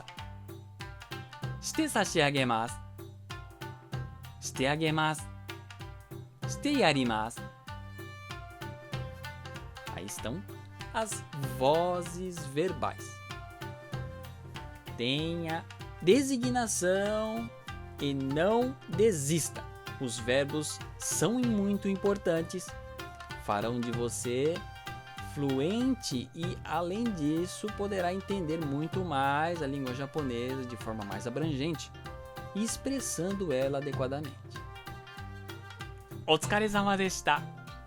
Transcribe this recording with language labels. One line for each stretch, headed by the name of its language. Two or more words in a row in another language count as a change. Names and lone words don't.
Japanese: して差し上げます、してあげます、してやります.
Portuguese: Aí estão as vozes verbais. Tenha designação e não desista. Os verbos são muito importantes, farão de você fluente e, além disso, poderá entender muito mais a língua japonesa de forma mais abrangente e expressando ela adequadamente.
Japanese: お疲れ様でした。